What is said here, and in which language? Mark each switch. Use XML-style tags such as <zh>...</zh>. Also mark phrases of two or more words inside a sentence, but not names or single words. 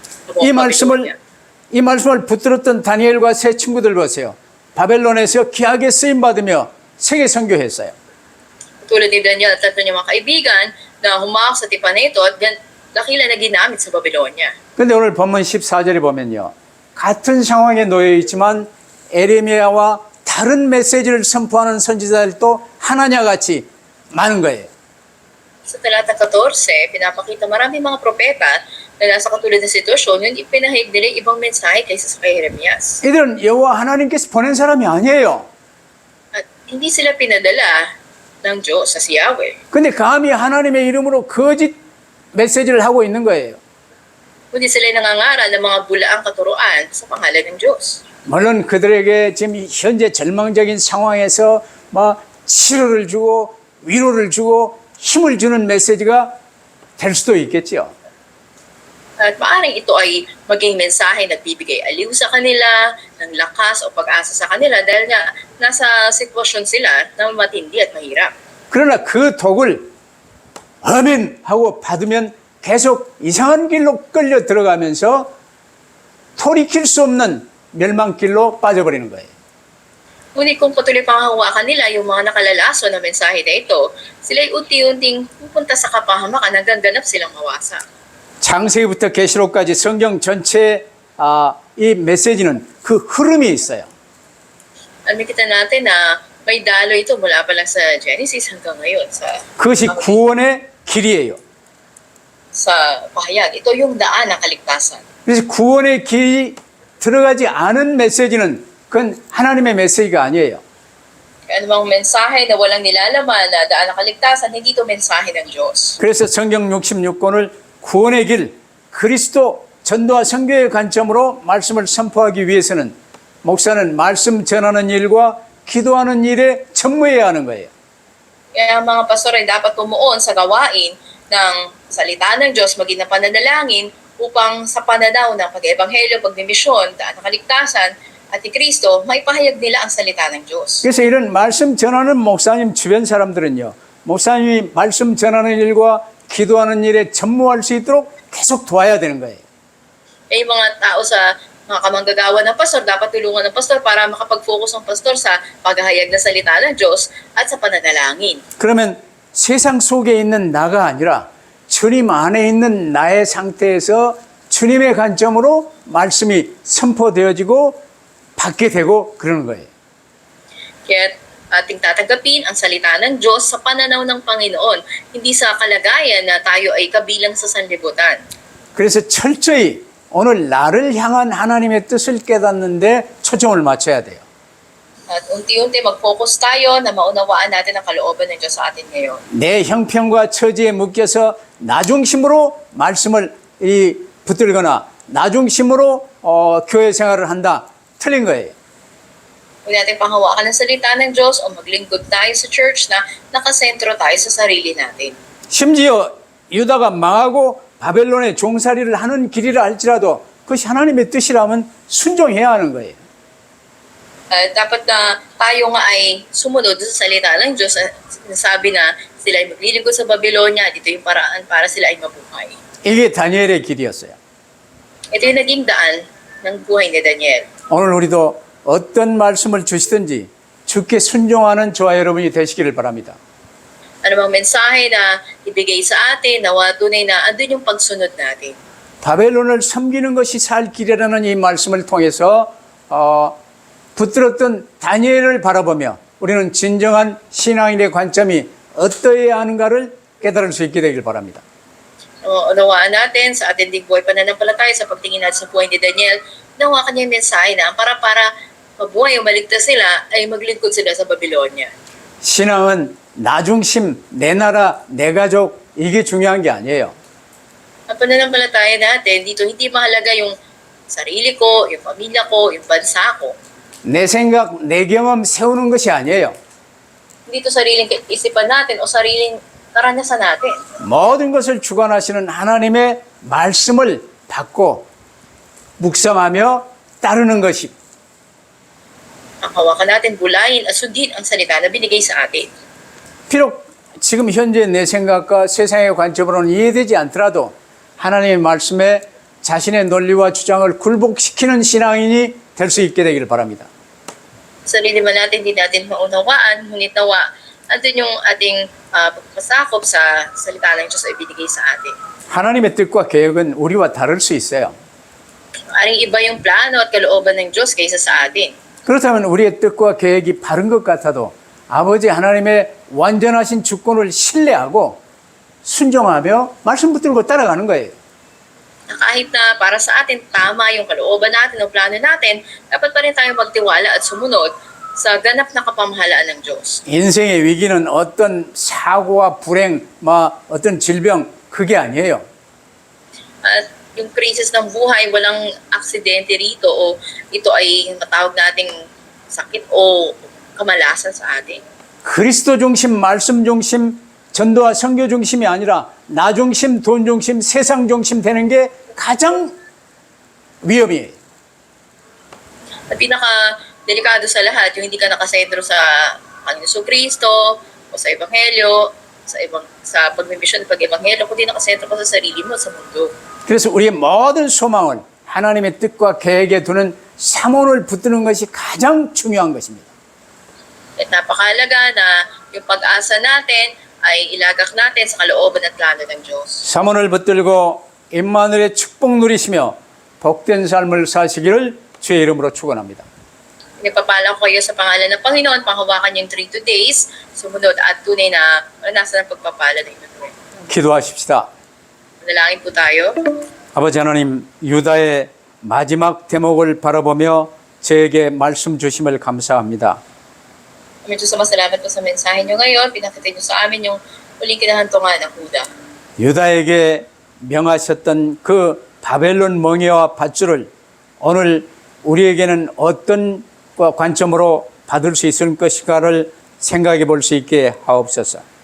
<ko>이 말씀을 붙들었던 다니엘과 세 친구들 보세요. 바벨론에서 귀하게 쓰임 받으며 세계 선교했어요.</ko> <tl>Tulad ni Daniel at tatlo niyang mga kaibigan na humawak sa tipan na ito at dakila na ginamit sa Babylonia.</tl> <ko>그런데 오늘 본문 14절에 보면요. 같은 상황에 놓여 있지만 에레미야와 다른 메시지를 선포하는 선지자들도 하나냐 같이 많은 거예요.</ko> <tl>Sa talata 14, pinapakita maraming mga propeta na nasa katulad ng sitwasyon, yung ipinahayag nila yung ibang mensahe kaysa sa kay Jeremias.</tl> <ko>이들은 여호와 하나님께서 보낸 사람이 아니에요.</ko> <tl>At hindi sila pinadala ng Diyos sa si Yahweh.</tl> <ko>근데 감히 하나님의 이름으로 거짓 메시지를 하고 있는 거예요.</ko> <tl>Kundi sila nangangaral ng mga bulaang katuruan sa pangalan ng Diyos.</tl> <ko>물론 그들에게 지금 현재 절망적인 상황에서 막 치료를 주고 위로를 주고 힘을 주는 메시지가 될 수도 있겠죠.</ko> <tl>At maaaring ito ay maging mensahe na nagbibigay aliw sa kanila, ng lakas o pag-asa sa kanila dahil nga nasa sitwasyon sila na matindi at mahirap.</tl> <ko>그러나 그 독을 아멘 하고 받으면 계속 이상한 길로 끌려 들어가면서 돌이킬 수 없는 멸망길로 빠져버리는 거예요.</ko> <tl>Ngunit kung patuloy pang hawakan nila yung mga nakalalaso na mensahe na ito, sila'y unti-unting pupunta sa kapahamakan hanggang ganap silang mawasa.</tl> <ko>창세기부터 계시록까지 성경 전체의 이 메시지는 그 흐름이 있어요.</ko> <tl>Nakikita natin na may dalo ito mula pa lang sa Genesis hanggang ngayon</tl> <ko>그것이 구원의 길이에요.</ko> <tl>sa pahayag. Ito yung daan ng kaligtasan.</tl> <ko>그래서 구원의 길이 들어가지 않은 메시지는 그건 하나님의 메시지가 아니에요.</ko> <tl>Kaya anumang mensahe na walang nilalaman na daan ng kaligtasan, hindi ito mensahe ng Diyos.</tl> <ko>그래서 성경 66권을 구원의 길, 그리스도 전도와 선교의 관점으로 말씀을 선포하기 위해서는 목사는 말씀 전하는 일과 기도하는 일에 전무해야 하는 거예요.</ko> <tl>Kaya ang mga pastor ay dapat tumuon sa gawain ng salita ng Diyos, maging na pananalangin upang sa pananaw ng pag-ebanghelyo, pagdimisyon, daan ng kaligtasan at ni Kristo, maipahayag nila ang salita ng Diyos.</tl> <ko>그래서 이런 말씀 전하는 목사님 주변 사람들은요, 목사님이 말씀 전하는 일과 기도하는 일에 전무할 수 있도록 계속 도와야 되는 거예요.</ko> <tl>Kaya yung mga tao sa mga kamanggagawa ng pastor, dapat tulungan ng pastor para makapag-focus ang pastor sa paghahayag ng salita ng Diyos at sa pananalangin.</tl> <ko>그러면 세상 속에 있는 나가 아니라 주님 안에 있는 나의 상태에서 주님의 관점으로 말씀이 선포되어지고 받게 되고 그러는 거예요.</ko> <tl>Kaya ating tatanggapin ang salita ng Diyos sa pananaw ng Panginoon, hindi sa kalagayan na tayo ay kabilang sa sanlibutan.</tl> <ko>그래서 철저히 오늘 나를 향한 하나님의 뜻을 깨닫는데 초점을 맞춰야 돼요.</ko> <tl>At unti-unti mag-focus tayo na maunawaan natin ang kalooban ng Diyos sa atin ngayon.</tl> <ko>내 형편과 처지에 묶여서 나 중심으로 말씀을 붙들거나 나 중심으로 교회 생활을 한다. 틀린 거예요.</ko> <tl>Huwag natin panghawakan ang salita ng Diyos o maglingkod tayo sa church na nakasentro tayo sa sarili natin.</tl> <ko>심지어 유다가 망하고 바벨론의 종살이를 하는 길이라 할지라도 그것이 하나님의 뜻이라면 순종해야 하는 거예요.</ko> <tl>Dapat na tayo nga ay sumunod sa salita ng Diyos. Sinasabi na sila ay maglilingkod sa Babylonia. Dito yung paraan para sila ay mabuhay.</tl> <ko>이게 다니엘의 길이었어요.</ko> <tl>Ito yung naging daan ng buhay ni Daniel.</tl> <ko>오늘 우리도 어떤 말씀을 주시든지 주께 순종하는 저와 여러분이 되시기를 바랍니다.</ko> <tl>Ano bang mensahe na ibigay sa atin, nawa tunay na andun yung pagsunod natin.</tl> <ko>바벨론을 섬기는 것이 살 길이라는 이 말씀을 통해서 붙들었던 다니엘을 바라보며 우리는 진정한 신앙인의 관점이 어떠해야 하는가를 깨달을 수 있게 되길 바랍니다.</ko> <tl>Unawaan natin sa ating ding buhay pananampalataya sa pagtingin natin sa buhay ni Daniel, nawa kanyang mensahe na para mabuhay o maligtas sila ay maglingkod sila sa Babylonia.</tl> <ko>신앙은 나 중심, 내 나라, 내 가족 이게 중요한 게 아니에요.</ko> <tl>Ang pananampalataya natin, dito hindi mahalaga yung sarili ko, yung pamilya ko, yung bansa ko.</tl> <ko>내 생각, 내 경험 세우는 것이 아니에요.</ko> <tl>Hindi ito sariling isipan natin o sariling karanasan natin.</tl> <ko>모든 것을 주관하시는 하나님의 말씀을 받고 묵상하며 따르는 것이</ko> <tl>Ang hawakan natin, bulayin at sundin ang salita na binigay sa atin.</tl> <ko>비록 지금 현재 내 생각과 세상의 관점으로는 이해되지 않더라도 하나님의 말씀에 자신의 논리와 주장을 굴복시키는 신앙인이 될 수 있게 되기를 바랍니다.</ko> <tl>Sarili man natin, hindi natin maunawaan, ngunit nawa, andun yung ating pagpasakop sa salita ng Diyos ay binigay sa atin.</tl> <ko>하나님의 뜻과 계획은 우리와 다를 수 있어요.</ko> <tl>Aring iba yung plano at kalooban ng Diyos kaysa sa atin.</tl> <ko>그렇다면 우리의 뜻과 계획이 바른 것 같아도 아버지 하나님의 완전하신 주권을 신뢰하고 순종하며 말씀 붙들고 따라가는 거예요.</ko> <tl>Na kahit na para sa atin tama yung kalooban natin o plano natin, dapat pa rin tayo magtiwala at sumunod sa ganap na kapamahalaan ng Diyos.</tl> <ko>인생의 위기는 어떤 사고와 불행, 어떤 질병 그게 아니에요.</ko> <tl>At yung krisis ng buhay, walang aksidente rito o ito ay matawag nating sakit o kamalasan sa atin.</tl> <ko>그리스도 중심, 말씀 중심, 전도와 선교 중심이 아니라 나 중심, 돈 중심, 세상 중심 되는 게 가장 위험이에요.</ko> <tl>At pinaka-delikado sa lahat, yung hindi ka nakasentro sa Panginoon Kristo o sa Ebanghelyo, sa pagmimisyon, pag-Ebanghelyo, kundi nakasentro ka sa sarili mo, sa mundo.</tl> <ko>그래서 우리의 모든 소망을 하나님의 뜻과 계획에 두는 사몬을 붙드는 것이 가장 중요한 것입니다.</ko> <tl>At napakahalaga na yung pag-asa natin ay ilagak natin sa kalooban at plano ng Diyos.</tl> <ko>사몬을 붙들고 임마누엘의 축복 누리시며 복된 삶을 사시기를 주의 이름으로 축원합니다.</ko> <tl>Nagpapala ko kayo sa pangalan ng Panginoon, panghawakan yung 3 days, sumunod at tunay na maranasan ang pagpapala ng Emmanuel.</tl> <ko>기도하십시다.</ko> <tl>Manalangin po tayo.</tl> <ko>아버지 하나님, 유다의 마지막 대목을 바라보며 저에게 말씀 주심을 감사합니다.</ko> <tl>Medyo sumasalamat po sa mensahe nyo ngayon. Pinakita nyo sa amin yung huling kinahantungan ng Huda.</tl> <ko>유다에게 명하셨던 그 바벨론 멍에와 밧줄을 오늘 우리에게는 어떤 관점으로 받을 수 있을 것인가를 생각해 볼 수 있게 하옵소서.</ko>